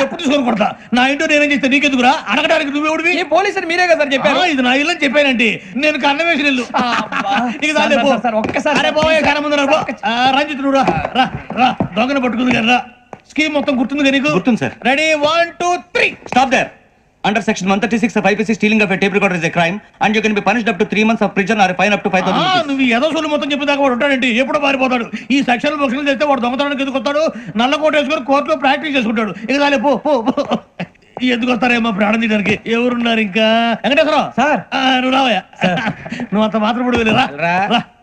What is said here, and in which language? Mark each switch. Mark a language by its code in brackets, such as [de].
[te] చెప్పు తీసుకొని కొడతా నా ఇంట్లో నేనేం చేస్తే నీకెందుకురా అడగడానికి నువ్వెవడివి ఈ పోలీసులు మీరే కదా సార్ చెప్పారు ఇది నా ఇల్లు అని చెప్పానండి నేను కన్నం వేసిన ఇల్లు ఇక చాలే పో. సార్, ఒక్కసారి అరే పోయే కన్నం ముందు రా పో. రంజిత్ నువ్వు రా రా రా దొంగను పట్టుకుంది కదా రా స్కీమ్ మొత్తం గుర్తుంది నీకు గుర్తుంది sir. Ready 1 2 3 [en] Stop there. Under section 136 of IPC, stealing of a tape recorder is a crime, and you can be punished up to 3 months of prison or a fine up to 5,000 rupees. [te] నువ్వు ఏదో సొల్లు మొత్తం చెప్పేదాకా వాడు ఉంటాడండి ఎప్పుడు పారిపోతాడు ఈ సెక్షన్ బుక్స్ చేస్తే వాడు దొంగతనానికి ఎందుకు వస్తాడు నల్ల కోట వేసుకొని కోర్టులో ప్రాక్టీస్ చేసుకుంటాడు ఇక చాలే పో పో పో. ఎందుకు వస్తారేమో ప్రాణం తీయడానికి ఎవరున్నారు ఇంకా వెంకటేశ్వరరావు సార్. నువ్వు రావయ్యా నువ్వు అంత మాత్రం ఇప్పుడు వెళ్ళి రా రా. రా.